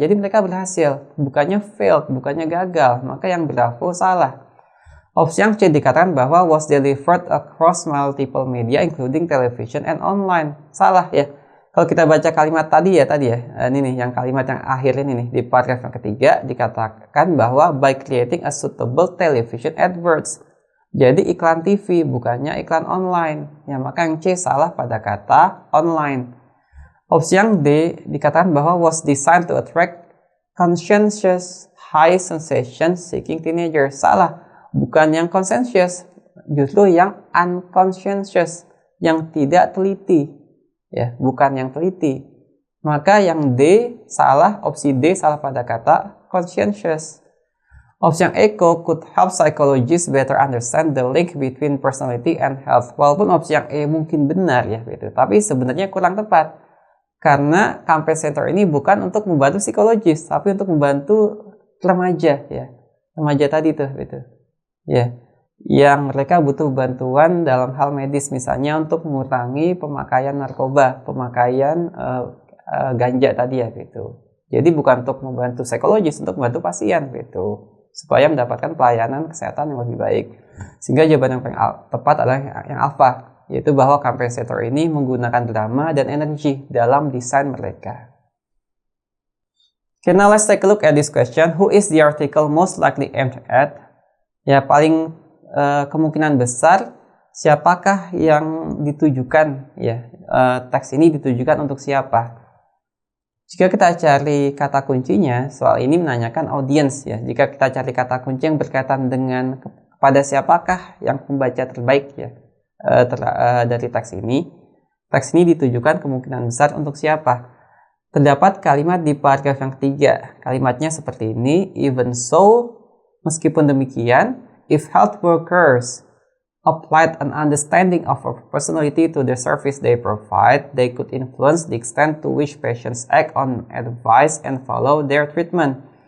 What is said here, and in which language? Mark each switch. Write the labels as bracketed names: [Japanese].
[Indonesian] Jadi mereka berhasil, bukannya failed, bukannya gagal. Maka yang bravo salah. Opsi yang C dikatakan bahwa [English] was delivered across multiple media including television and online. [Indonesian] Salah ya. Kalau kita baca kalimat tadi ya, ini nih yang kalimat yang akhir ini nih di paragraf yang ketiga dikatakan bahwa [English] by creating a suitable television adverts. [Indonesian] Jadi iklan TV bukannya iklan online. Ya, maka yang C salah pada kata online. Opsi yang D dikatakan bahwa [English] was designed to attract conscientious high sensation seeking teenagers. [Indonesian] Salah, bukan yang conscientious, justru yang unconscientious, yang tidak teliti. Ya, bukan yang teliti. Maka yang D salah, opsi D salah pada kata conscientious. Opsi yang E [English] could help psychologists better understand the link between personality and health. [Indonesian] Walaupun opsi yang E mungkin benar ya gitu, tapi sebenarnya kurang tepat. Karena campaign center ini bukan untuk membantu psikologis, tapi untuk membantu remaja ya. Remaja tadi tuh gitu. Ya. Yang mereka butuh bantuan dalam hal medis, misalnya untuk mengurangi pemakaian narkoba, pemakaian ganja tadi ya gitu. Jadi bukan untuk membantu psikologis, untuk membantu pasien gitu, supaya mendapatkan pelayanan kesehatan yang lebih baik. Sehingga jawaban yang paling tepat adalah yang alpha, yaitu bahwa campaign center ini menggunakan drama dan energi dalam desain mereka. [English] Okay, now let's take a look at this question. Who is the article most likely aimed at? [Indonesian] Ya, paling kemungkinan besar siapakah yang ditujukan ya, teks ini ditujukan untuk siapa. Jika kita cari kata kuncinya, soal ini menanyakan audience ya. Jika kita cari kata kunci yang berkaitan dengan kepada siapakah yang pembaca terbaik ya dari teks ini ditujukan kemungkinan besar untuk siapa. Terdapat kalimat di paragraf yang ketiga. Kalimatnya seperti ini, [English] even so, [Indonesian] meskipun demikian, [English] if health workers applied an understanding of a personality to the service they provide, they could influence the extent to which patients act on advice and follow their treatment.